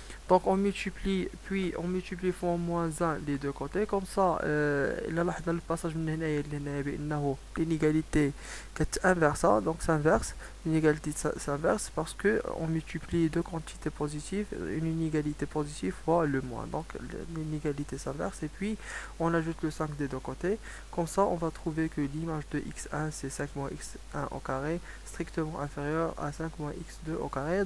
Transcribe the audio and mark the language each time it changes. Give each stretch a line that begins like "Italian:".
French: Donc on multiplie, puis on multiplie fois moins 1 les deux côtés.
Arabic: Comme ça إلا لاحظنا الباساج من هنايا لهنايا بأنه l'inégalité كتنverse,
French: donc s'inverse. L'inégalité s'inverse parce que on multiplie deux quantités positives, une inégalité positive fois le moins. Donc l'inégalité s'inverse et puis on ajoute le 5 des deux côtés. Comme ça on va trouver que l'image de x1 c'est 5 moins x1 au carré strictement inférieur à 5 moins x2 au carré.